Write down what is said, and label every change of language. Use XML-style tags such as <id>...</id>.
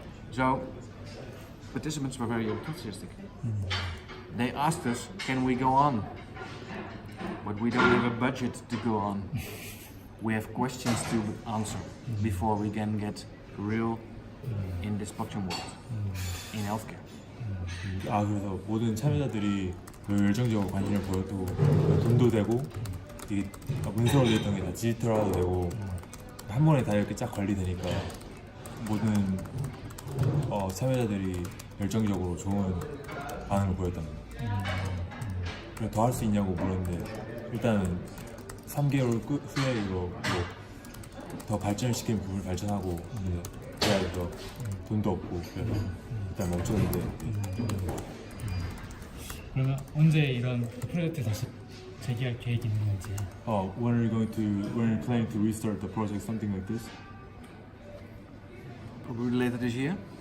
<en>So participants were very enthusiastic. They asked us, can we go on? But we don't have a budget to go on. We have questions to answer before we can get real in this blockchain world, in healthcare.</en> <ko>그래서 모든 참여자들이 열정적으로 관심을 보여도 돈도 되고 이게 문서로 됐던 게 다 디지털화도 되고 한 번에 다 이렇게 쫙 관리되니까 모든 참여자들이 열정적으로 좋은 반응을 보였답니다. 그래 더 할 수 있냐고 물었는데 일단은 3개월 후에 이거 더 발전시킨 부분을 발전하고 그래야 돈도 없고 그래서 일단 멈췄는데 그러면 언제 이런 프로젝트 다시 재개할 계획이 있는 건지.</ko> <en>when are you planning to restart the project, something like this? Probably later this year.</en>